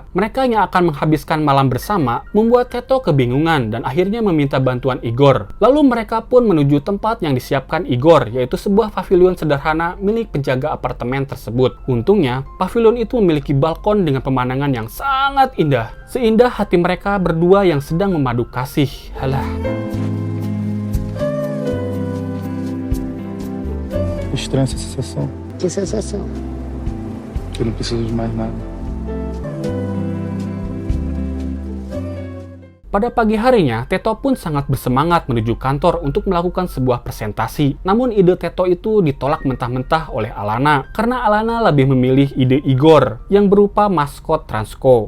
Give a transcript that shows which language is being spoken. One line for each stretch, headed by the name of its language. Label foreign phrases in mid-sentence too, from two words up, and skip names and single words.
Indonesian: Mereka yang akan menghabiskan malam bersama membuat Teto kebingungan dan akhirnya meminta bantuan Igor. Lalu mereka pun menuju tempat yang disiapkan Igor, yaitu sebuah pavilion sederhana milik penjaga apartemen tersebut. Untungnya, pavilion itu memiliki balkon dengan pemandangan yang sangat indah. Seindah hati mereka berdua yang sedang memadu kasih. Halah.
Portuguese: Estranha essa sensação. Que sensação. Eu não preciso de mais nada.
Indonesian: Pada pagi harinya, Teto pun sangat bersemangat menuju kantor untuk melakukan sebuah presentasi. Namun ide Teto itu ditolak mentah-mentah oleh Alana, karena Alana lebih memilih ide Igor yang berupa maskot Transco.